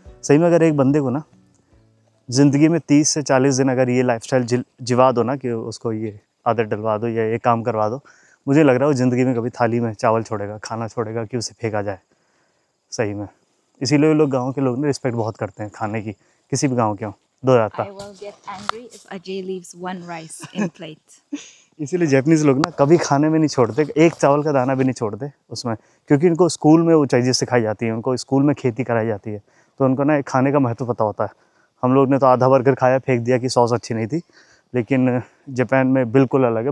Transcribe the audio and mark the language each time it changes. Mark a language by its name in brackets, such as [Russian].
[Hindi] सही में अगर एक बंदे को ना जिंदगी में 30 से 40 दिन अगर ये लाइफस्टाइल जिवा दो ना, कि उसको ये आदत डलवा दो या ये काम करवा दो, मुझे लग रहा है वो ज़िंदगी में कभी थाली में चावल छोड़ेगा, खाना छोड़ेगा कि उसे फेंका जाए। सही में इसीलिए लोग, गांव के लोग ना रिस्पेक्ट बहुत करते हैं खाने की, किसी भी गांव के हों। दो जाता [English] I will get angry if Ajay leaves one rice in plate. [Hindi] इसीलिए जापानीज लोग ना कभी खाने में नहीं छोड़ते, एक चावल का दाना भी नहीं छोड़ते उसमें, क्योंकि इनको स्कूल में वो चीज़ें सिखाई जाती हैं, उनको स्कूल में खेती कराई जाती है, तो उनको ना खाने का महत्व पता होता है। हम लोग ने तो आधा बर्गर खाया, फेंक दिया कि सॉस अच्छी नहीं थी, लेकिन जापान में बिल्कुल अलग है।